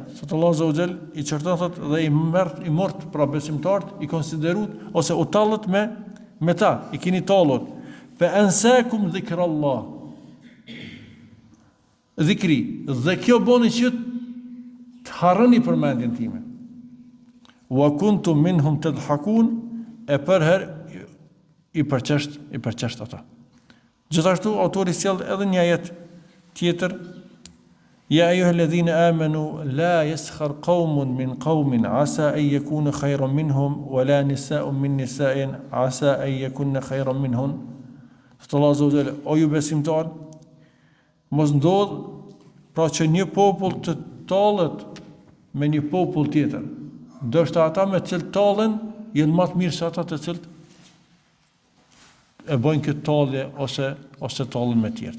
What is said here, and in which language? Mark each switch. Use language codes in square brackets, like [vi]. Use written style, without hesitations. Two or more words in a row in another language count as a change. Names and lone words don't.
[sq] Sot Allah [ar] عز وجل [sq] i çerton thot dhe i mort pra besimtarët, i konsiderut ose u tallët me ta, i keni tallur. [ar] فأنساكم ذكر الله. [sq] Dhikri, dhe kjo boni që të harroni përmendjen time. [ar] وكنتم منهم تضحكون, [sq] e përher i përqesht ata. Gjithashtu autori sjell edhe një ajet tjetër, [ar] يا أيها الذين آمنوا لا يسخر قوم من قوم عسى أن يكونوا خيرا منهم ولا نساء من نساء عسى أن يكن خيرا منهن. الله عز وجل, [sq] o ju besimtar, mos ndodh pra që një popull të tallet me një popull tjetër. Ndoshta ata me të cilët tallen janë më të mirë se ata të cilët e bojnë këtë tallje ose tallen me tjerë.